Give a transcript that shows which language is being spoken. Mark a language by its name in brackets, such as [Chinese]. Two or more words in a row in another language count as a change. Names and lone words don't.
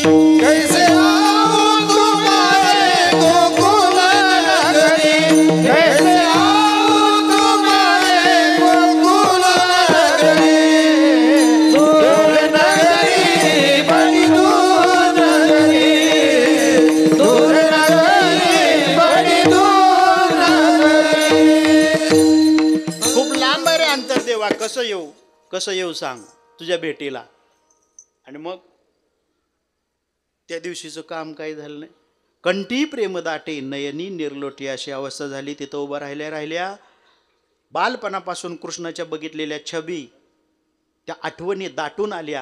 [Hindi] कैसे आऊं तुम्हारे गोकुल नगरी, कैसे आऊं तुम्हारे गोकुल नगरी, दूर नगरी बड़ी दूर नगरी, दूर नगरी बड़ी दूर नगरी. [Marathi] खूप लांब आहे रे अंतर देवा, कसं येऊ सांग तुझ्या भेटीला. आणि मग त्या दिवशीचं काम काही झालं नाही. कंठी प्रेम दाटे नयनी निर्लोटी अशी अवस्था झाली. तिथं उभं राहिल्या बालपणापासून कृष्णाच्या बघितलेल्या छबी, त्या आठवणी दाटून आल्या.